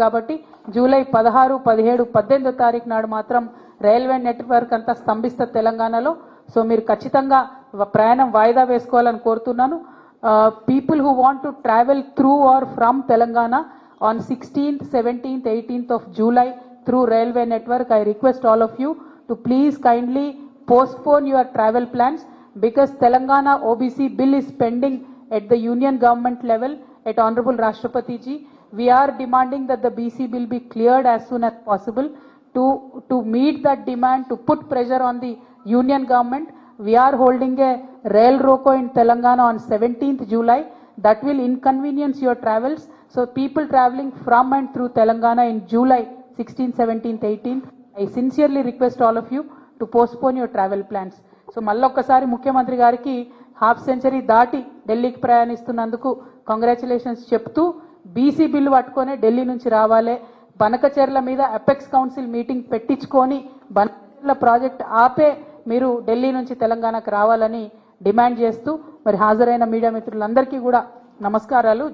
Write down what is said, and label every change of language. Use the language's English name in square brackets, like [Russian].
[Telugu] కాబట్టి జూలై 16, 17, 18వ తారీఖు నాడు మాత్రం రైల్వే నెట్వర్క్ అంతా స్తంభిస్తుంది తెలంగాణలో. సో మీరు ఖచ్చితంగా ప్రయాణం వాయిదా వేసుకోవాలని కోరుతున్నాను. [English] People who want to travel through or from Telangana on 16th, 17th, 18th of July through railway network. I request all of you to please kindly postpone your travel plans because Telangana OBC bill is pending at the union government level at Honorable Rashtrapati ji. We are demanding that the BC bill be cleared as soon as possible. To meet that demand, to put pressure on the union government, we are holding a rail roko in Telangana on 17th July. That will inconvenience your travels. So people traveling from and through Telangana in July 16th, 17th, 18th, I sincerely request all of you to postpone your travel plans. [Telugu] So మళ్ళొక్కసారి ముఖ్యమంత్రి గారికి half century దాటి ఢిల్లీకి ప్రయాణిస్తున్నందుకు congratulations చెప్తూ BC bill పట్టుకొని ఢిల్లీ నుంచి రావాలి. బనకచెర్ల మీద అపెక్స్ కౌన్సిల్ మీటింగ్ పెట్టించుకొని బనకచెర్ల ప్రాజెక్ట్ ఆపే మీరు ఢిల్లీ నుంచి తెలంగాణకు రావాలని డిమాండ్ చేస్తూ మరి హాజరైన మీడియా మిత్రులందరికీ కూడా నమస్కారాలు.